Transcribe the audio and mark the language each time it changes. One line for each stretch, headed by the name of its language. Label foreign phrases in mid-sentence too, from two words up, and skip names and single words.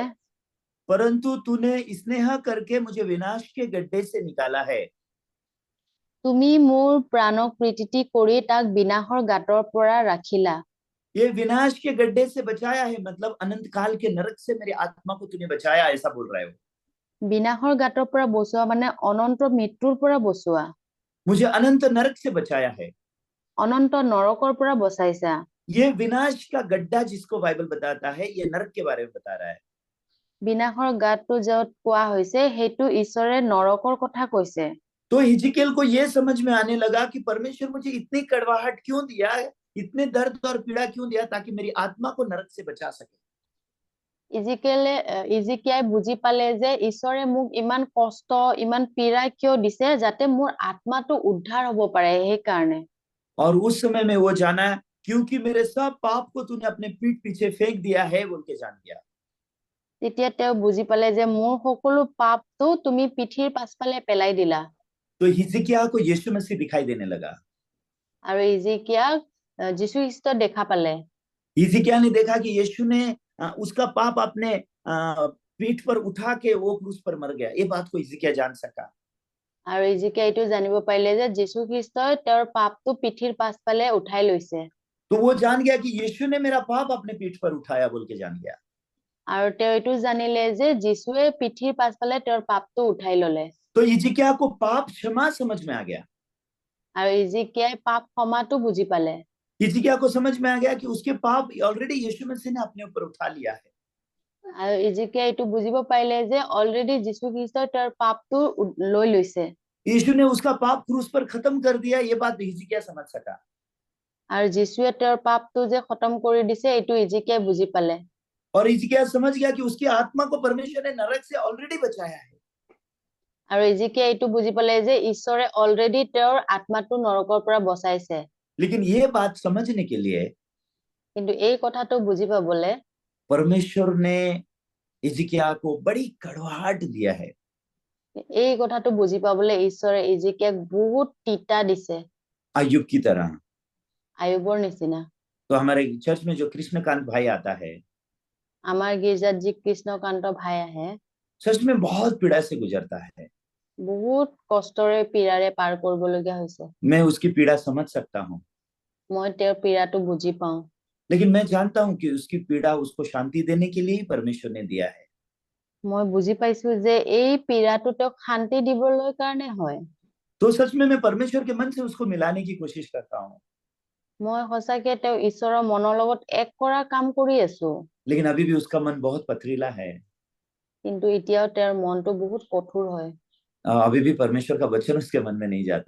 Hindi: परंतु तूने स्नेह करके मुझे विनाश के गड्ढे से निकाला है।
Assamese: তুমি মোৰ প্ৰাণক প্ৰীতি কৰি তাক বিনাশৰ গাঁতৰ পৰা ৰাখিলা।
Hindi: ये विनाश के गड्ढे से बचाया है, मतलब अनंत काल के नरक से मेरी आत्मा को तूने बचाया, ऐसा बोल रहे हो।
Assamese: বিনাশৰ গাঁতৰ পৰা বচোৱা মানে অনন্ত মৃত্যুৰ পৰা বচোৱা।
Hindi: मुझे अनंत नरक से बचाया है।
Assamese: অনন্ত নৰকৰ পৰা বচাইছা।
Hindi: ये विनाश का गड्ढा जिसको बाइबल बताता है, ये नरक के बारे में बता रहा है।
Assamese: বিনাশৰ গাঁতটো য'ত কোৱা হৈছে সেইটো ঈশ্বৰে নৰকৰ কথা কৈছে।
Hindi: तो हिजकियेल को ये समझ में आने लगा कि परमेश्वर मुझे इतनी कड़वाहट क्यों दिया है, इतने दर्द और पीड़ा क्यों दिया, ताकि मेरी आत्मा को नरक से बचा सके।
Assamese: ইজিকিয়াই বুজি পালে যে ঈশ্বৰে মোক ইমান কষ্ট ইমান পীড়া কিয় দিছে যাতে মোৰ আত্মাটো উদ্ধাৰ হ'ব পাৰে সেইকাৰণে।
Hindi: और उस समय में वो जाना, क्योंकि मेरे सब पाप को तूने अपने पीठ पीछे फेंक दिया है बोल के जान गया।
Assamese: তেতিয়া তেওঁ বুজি পালে যে মোৰ সকলো পাপটো তুমি পিঠিৰ পাছফালে পেলাই দিলা।
Hindi: तो हिजकिय्याह को यीशु मसीह दिखाई देने लगा।
Assamese: আৰু ইজিকিয়াক যীশু খ্ৰীষ্ট দেখা পালে।
Hindi: हिजकिय्याह ने देखा कि यीशु ने उसका पाप अपने पीठ पर उठा के वो क्रूस पर मर गया। ये बात को हिजकिय्याह जान सका।
Assamese: আৰু ইজিকিয়াই এইটো জানিব পাৰিলে যে যীশু খ্ৰীষ্টই তেওঁৰ পাপটো পিঠিৰ পাছফালে উঠাই লৈছে।
Hindi: तो वो जान गया कि यीशु ने मेरा पाप अपने पीठ पर उठाया बोल के जान गया।
Assamese: আৰু তেওঁ এইটো জানিলে যে যীশুৱে পিঠিৰ পাছফালে তেওঁৰ পাপটো উঠাই ললে।
Hindi: तो हिजकिय्याह को पाप क्षमा समझ में आ गया।
Assamese: আৰু ইজিকিয়াই পাপ ক্ষমাটো বুজি পালে।
Hindi: हिजकिय्याह को समझ में आ गया कि उसके पाप ऑलरेडी यीशु मसीह ने अपने ऊपर उठा लिया है।
Assamese: আৰু ইজিকিয়াই এইটো বুজিব পাৰিলে যে অলৰেডি যীশু খ্ৰীষ্টই তেওঁৰ পাপটো লৈ লৈছে।
Hindi: यीशु ने उसका पाप क्रूस पर खत्म कर दिया, ये बात हिजकिय्याह समझ सका।
Assamese: আৰু যীশুৱে তেওঁৰ পাপটো যে খতম কৰি দিছে এইটো ইজিকিয়াই বুজি পালে।
Hindi: और हिजकिय्याह समझ गया कि उसकी आत्मा को परमेश्वर ने नरक से ऑलरेडी बचाया है।
Assamese: আৰু ইজিকিয়াই এইটো বুজি পালে যে ঈশ্বৰে অলৰেডি তেওঁৰ আত্মাটো নৰকৰ পৰা বচাইছে।
Hindi: लेकिन ये बात समझने के लिए
Assamese: কিন্তু এই কথাটো বুজি পাবলে
Hindi: परमेश्वर ने हिजकिय्याह को बड़ी कड़वाहट दिया है।
Assamese: এই কথাটো বুজি পাবলে ঈশ্বৰে ইজিকিয়াক বহুত তিতা দিছে।
Hindi: अय्यूब की तरह।
Assamese: আয়ুবৰ নিচিনা।
Hindi: तो हमारे चर्च में जो कृष्णकांत भाई आता है,
Assamese: আমাৰ গীৰ্জাত যি কৃষ্ণকান্ত ভাই আহে
Hindi: सच में बहुत पीड़ा से गुजरता है।
Assamese: বহুত কষ্টৰে পীড়াৰে পাৰ কৰিবলগীয়া হৈছে।
Hindi: मैं उसकी पीड़ा समझ सकता हूँ,
Assamese: মই তেওঁৰ পীড়াটো বুজি পাওঁ,
Hindi: लेकिन मैं जानता हूँ कि उसकी पीड़ा उसको शांति देने के लिए ही परमेश्वर ने दिया है।
Assamese: মই বুজি পাইছো যে এই পীড়াটো তেওঁক শান্তি দিবলৈ কাৰণে হয়।
Hindi: तो सच में मैं परमेश्वर के मन से उसको मिलाने की कोशिश करता हूँ,
Assamese: মই সঁচাকে তেওঁ ঈশ্বৰৰ মনৰ লগত এক কৰা কাম কৰি আছো,
Hindi: लेकिन अभी भी उसका मन बहुत पथरीला है।
Assamese: কিন্তু এতিয়াও তেওঁৰ মনটো বহুত কঠোৰ হয়।
Hindi: अभी भी परमेश्वर का वचन उसके मन में नहीं जाता।